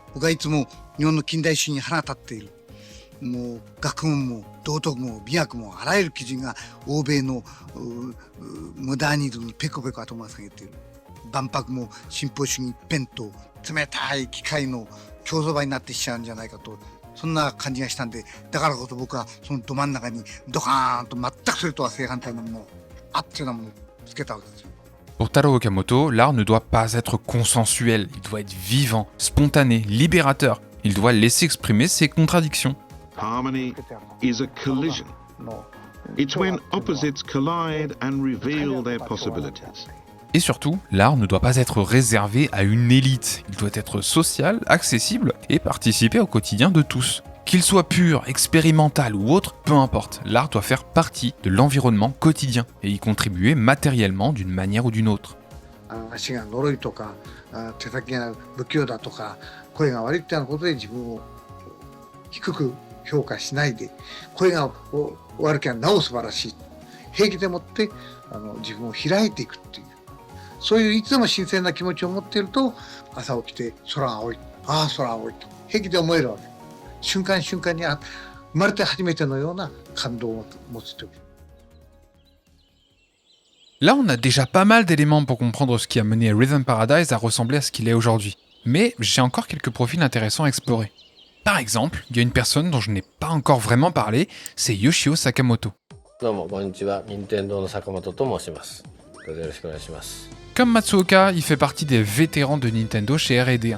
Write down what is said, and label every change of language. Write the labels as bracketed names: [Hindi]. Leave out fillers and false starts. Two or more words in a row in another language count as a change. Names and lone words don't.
[Japanese] もう学問も道徳も美学もあらゆる基準が欧米のモダニズムにペコペコ頭を下げている。万博も進歩主義一辺倒冷たい機械の競争場になってしちゃうんじゃないかと、そんな感じがしたんで、だからこそ僕はそのど真ん中にドカーンと全くそれとは正反対なものをあっというようなものをつけたわけですよ。 [French] Pour Taro Okamoto, l'art ne doit pas être consensuel, il doit être vivant, spontané, libérateur. Il doit laisser exprimer ses contradictions. [English] Harmony is a collision. It's when opposites collide and reveal their possibilities. [French] Et surtout, l'art ne doit pas être réservé à une élite. Il doit être social, accessible et participer au quotidien de tous. Qu'il soit pur, expérimental ou autre, peu importe, l'art doit faire partie de l'environnement quotidien et y contribuer matériellement d'une manière ou d'une autre. [Japanese] 足が呪いとか手先が不器用だとか声が悪いっていうようなことで自分を低く評価しないで、これが悪きゃなお素晴らしい。平気でもって自分を開いていくっていう、そういういつでも新鮮な気持ちを持っていると、朝起きて空が青い、ああ空青いと平気で思えるわけ。瞬間瞬間に生まれて初めてのような感動を持つという。 [French] Là, on a déjà pas mal d'éléments pour comprendre ce qui a mené Rhythm Paradise à ressembler à ce qu'il est aujourd'hui. Mais j'ai encore quelques profils intéressants à explorer. Par exemple, il y a une personne dont je n'ai pas encore vraiment parlé, c'est Yoshio Sakamoto. Comme Matsuoka, il fait partie des vétérans de Nintendo chez R&D1.